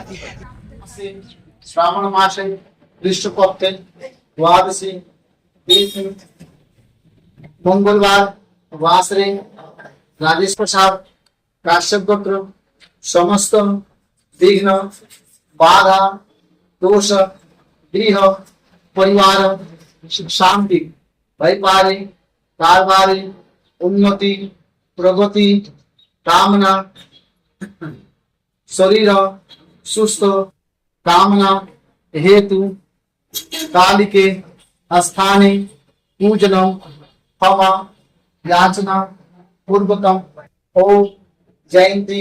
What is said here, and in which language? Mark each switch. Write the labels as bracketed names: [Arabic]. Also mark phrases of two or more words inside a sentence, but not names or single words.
[Sanskrit] শ্রাবণ মাসে কৃষ্ণপক্ষে দ্বাদশী মঙ্গলবার বাসরে রাজেশ প্রসাদ কাশ্যপ গোত্র সমস্ত বিঘ্ন बाधा दोष गृह परिवार सुख शांति वैपारिक कारबारी उन्नति प्रगति कामना शरीर सुस्थ कामना हेतु कालिके स्थाने पूजनम क्षमा याचना पूर्वकम ओम जयंती